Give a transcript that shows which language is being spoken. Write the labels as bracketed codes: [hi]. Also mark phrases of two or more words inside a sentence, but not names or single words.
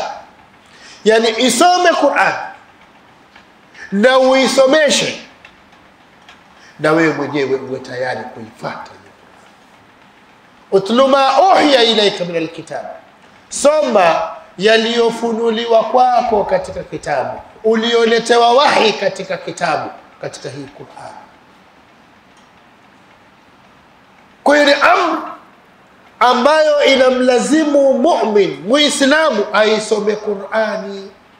[sw] Yani isome Qur'an na uisomeshe, na wewe mwenyewe uwe tayari kuifuata. [ar] اتل ما أوحي إليك من الكتاب, [sw] soma yaliyofunuliwa kwako katika kitabu, ulioletewa wahi katika kitabu, katika hii Qur'an. Kwa hiyo ni amri ambayo inamlazimu mu'min, muislamu aisome Qur'ani.